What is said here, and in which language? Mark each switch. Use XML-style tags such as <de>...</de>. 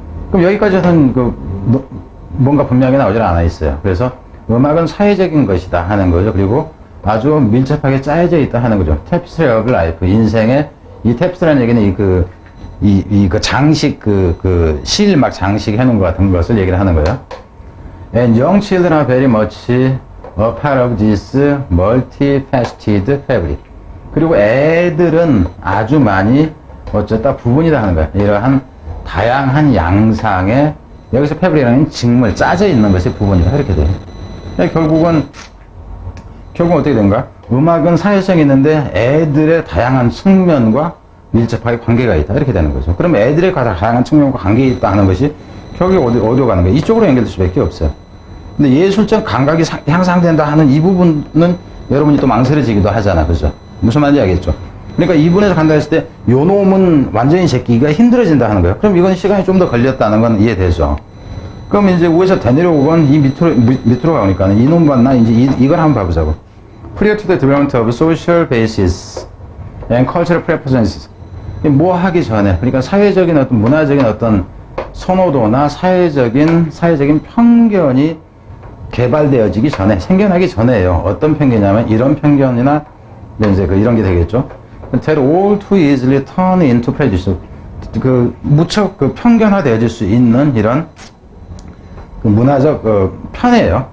<ko>그럼 여기까지는 뭔가 분명하게 나오질 않아 있어요. 그래서 음악은 사회적인 것이다 하는 거죠. 그리고 아주 밀접하게 짜여져 있다 하는 거죠.</ko> <en>tapestry of life,</en> <ko>인생의 이 tapestry라는 얘기는 그 장식, 실 막 장식 해놓은 것 같은 것을 얘기를 하는 거예요.</ko> <en>And young children are very much a part of this multifaceted fabric.</en> <ko>그리고 애들은 아주 많이 어쨌다 부분이다 하는 거예요. 이러한 다양한 양상의, 여기서 fabric이라는 직물, 짜져 있는 것이 부분이다. 이렇게 돼요. 결국은 어떻게 된가? 음악은 사회성이 있는데 애들의 다양한 측면과 밀접하게 관계가 있다. 이렇게 되는 거죠. 그럼 애들의 다양한 측면과 관계가 있다 하는 것이 결국에 어디로 가는 거예요? 이쪽으로 연결될 수밖에 없어요. 근데 예술적 감각이 향상된다 하는 이 부분은 여러분이 또 망설여지기도 하잖아. 그죠? 무슨 말인지 알겠죠? 그러니까 이분에서 간다 했을 때 요 놈은 완전히 제끼기가 힘들어진다 하는 거예요. 그럼 이건 시간이 좀 더 걸렸다는 건 이해되죠? 그럼 이제 위에서 더 내려오건 이 밑으로 가니까 이놈 봤나? 이제 이걸 한번 봐보자고.</ko> <en>Prior to the development of social basis and cultural preferences.</en> <ko>뭐 하기 전에, 그러니까 사회적인 어떤 문화적인 어떤 선호도나 사회적인 편견이 개발되어지기 전에, 생겨나기 전에요. 어떤 편견이냐면 이런 편견이나 이제 이런 게 되겠죠.</ko> <en>That all too easily turn into prejudice.</en> <ko>무척 편견화되어질 수 있는 이런 문화적 편애예요.</ko>